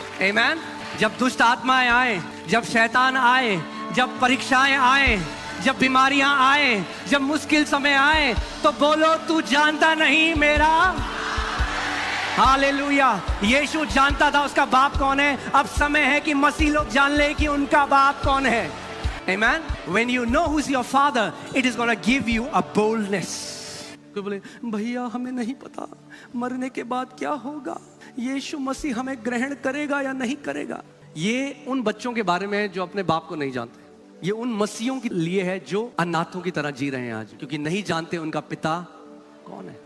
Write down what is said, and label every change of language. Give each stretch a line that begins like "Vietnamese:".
Hindi: आमीन। जब दुष्ट आत्माएं आए, जब शैतान आए, जब परीक्षाएं आए, जब बीमारियां आए, जब मुश्किल समय आए, तो बोलो तू जानता नहीं मेरा। हालेलुया। यीशु जानता था उसका बाप कौन है। अब समय है कि मसीह लोग जान ले कि उनका बाप कौन है।
English: Amen? When you know who's your father, it is going to give you a boldness.
Hindi: कोई बोले भैया हमें नहीं पता मरने के बाद क्या होगा, यीशु मसीह हमें ग्रहण करेगा या नहीं करेगा। ये उन बच्चों के बारे में जो अपने बाप को नहीं जानते। ये उन मसीहों के लिए है जो अनाथों की तरह जी रहे हैं आज, क्योंकि नहीं जानते उनका पिता कौन है।